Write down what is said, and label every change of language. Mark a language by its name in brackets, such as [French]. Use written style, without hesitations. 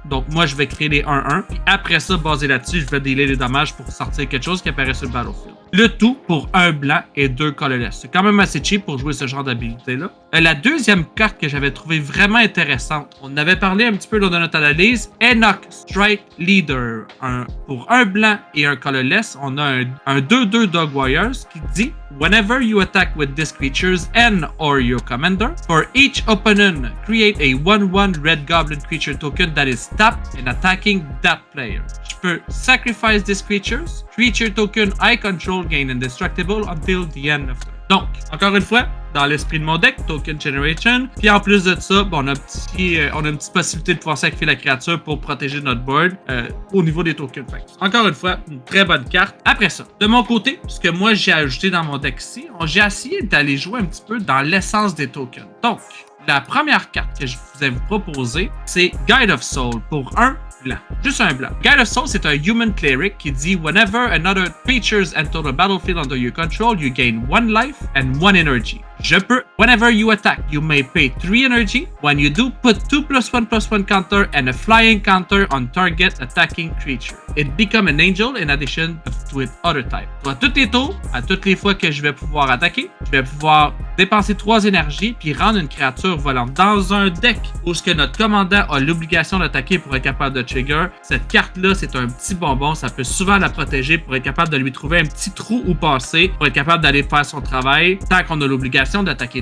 [French] Donc, moi, je vais créer les 1/1, puis après ça, basé là-dessus, je vais dealer les dommages pour sortir quelque chose qui apparaît sur le battlefield. Le tout pour 1 blanc et 2 colorless. C'est quand même assez cheap pour jouer ce genre d'habilité-là. La deuxième carte que j'avais trouvée vraiment intéressante, on avait parlé un petit peu lors de notre analyse, Enoch Strike Leader. Pour 1 blanc et 1 colorless, on a un 2-2 Dog Warriors qui dit [English] whenever you attack with these creatures and or your commander, for each opponent, create a 1/1 red goblin creature token that is tapped and attacking that player. [French] Je peux [English] sacrifice these creatures. Creature token I control gain indestructible until the end of turn. [French] Donc, encore une fois, dans l'esprit de mon deck, Token Generation. Puis en plus de ça, on a une petite possibilité de pouvoir sacrifier la créature pour protéger notre board au niveau des tokens. Encore une fois, une très bonne carte. Après ça, de mon côté, ce que moi j'ai ajouté dans mon deck ici, j'ai essayé d'aller jouer un petit peu dans l'essence des tokens. Donc, la première carte que je vous ai proposée, c'est Guide of Soul pour 1 blanc. Juste un blanc. Guide of Soul, c'est un Human Cleric qui dit [English] whenever another creatures enter the battlefield under your control, you gain 1 life and 1 energy. [French] Je peux, [English] whenever you attack, you may pay 3 energy. When you do, put 2+1/+1 counter and a flying counter on target attacking creature. It become an angel in addition to its other type. [French] À tous les tours, à toutes les fois que je vais pouvoir attaquer, je vais pouvoir dépenser 3 énergies puis rendre une créature volante. Dans un deck où ce que notre commandant a l'obligation d'attaquer pour être capable de trigger, cette carte-là, c'est un petit bonbon. Ça peut souvent la protéger pour être capable de lui trouver un petit trou où passer, pour être capable d'aller faire son travail tant qu'on a l'obligation d'attaquer.